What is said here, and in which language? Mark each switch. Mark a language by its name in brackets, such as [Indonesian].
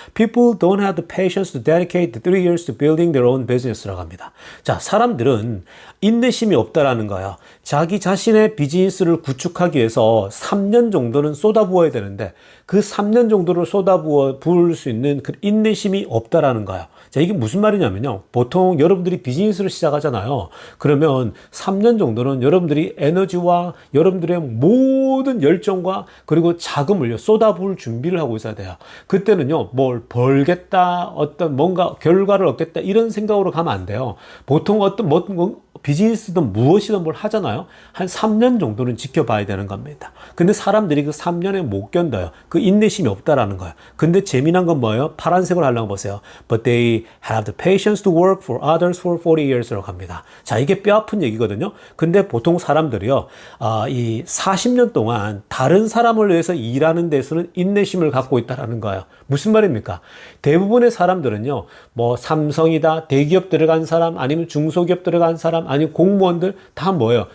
[English] People don't have the patience to dedicate 3 years to building their own business [Korean] 라고 합니다. 자, 사람들은 인내심이 없다라는 거예요. 자기 자신의 비즈니스를 구축하기 위해서 3년 정도는 쏟아부어야 되는데 그 3년 정도를 부을 수 있는 그 인내심이 없다라는 거예요. 자, 이게 무슨 말이냐면요. 보통 여러분들이 비즈니스를 시작하잖아요. 그러면 3년 정도는 여러분들이 에너지와 여러분들의 모든 열정과 그리고 자금을 쏟아부을 준비를 하고 있어야 돼요. 그때는요, 뭘 벌겠다, 어떤 뭔가 결과를 얻겠다, 이런 생각으로 가면 안 돼요. 보통 비즈니스든 무엇이든 뭘 하잖아요. 한 3년 정도는 지켜봐야 되는 겁니다. 근데 사람들이 그 3년에 못 견뎌요. 그 인내심이 없다라는 거예요. 근데 재미난 건 뭐예요? 파란색으로 하려고 보세요. [English] But they have the patience to work for others for 40 years [Korean] 라고 합니다. 자, 이게 뼈 아픈 얘기거든요. 근데 보통 사람들이요, 이 40년 동안 다른 사람을 위해서 일하는 데서는 인내심을 갖고 있다라는 거예요. 무슨 말입니까? 대부분의 사람들은요, 뭐 삼성이다, 대기업 들어간 사람, 아니면 중소기업 들어간 사람, 아니면 공무원들 다 뭐예요?